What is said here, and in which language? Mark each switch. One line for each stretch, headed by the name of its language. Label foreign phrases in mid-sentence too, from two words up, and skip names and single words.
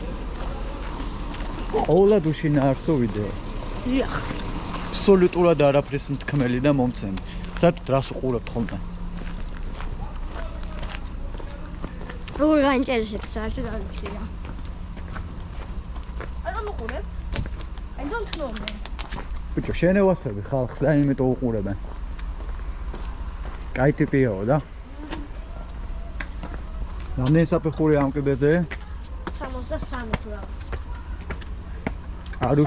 Georgian: ყოველად უშინაარსო ვიდეო. დიახ. აბსოლუტურად არაფრის მთქმელი და მომცემი. საერთოდ რას უყურებთ ხოლმე? როგორ გაინტერესებს საერთოდ არ ვიცი რა. აი გამოყურებ.
English: I don't know man.
Georgian: ბიჭო, შენევასები ხალხს და იმიტომ უყურებენ. კაი ტიპიაო და? რამდენი საფეხური ამ კიბეზე? 63 რა. არუ